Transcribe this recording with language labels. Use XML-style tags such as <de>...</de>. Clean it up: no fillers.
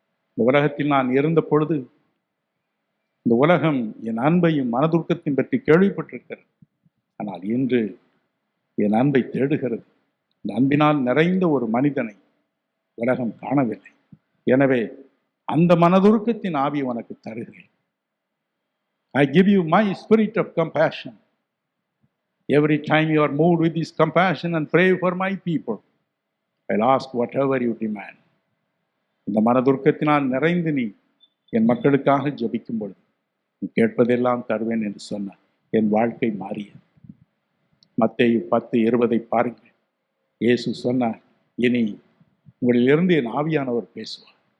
<ta>இந்த உலகத்தில் நான் இருந்த பொழுது இந்த உலகம் என் அன்பையும் மனதுருக்கத்தையும் பற்றி கேள்விப்பட்டிருக்கிறது. ஆனால் இன்று என் அன்பை தேடுகிறது. இந்த அன்பினால் நிறைந்த ஒரு மனிதனை உலகம் காணவில்லை. எனவே அந்த மனதுருக்கத்தின் ஆவியை உனக்கு தருகிறேன்.</ta> <en>I give you my spirit of compassion. Every time you are moved with this compassion and pray for my people, I'll ask whatever you demand.</en> <ta>இந்த மனதுருக்கத்தினால் நிறைந்து நீ என் மக்களுக்காக ஜெபிக்கும் பொழுது நீ கேட்பதெல்லாம் தருவேன் என்று சொன்னார். என் வாழ்க்கை மாறியது. மத்தேயு 10:20 பாருங்கள். இயேசு சொன்னார், இனி உங்களிலிருந்து என் ஆவியானவர் பேசுவார்.</ta>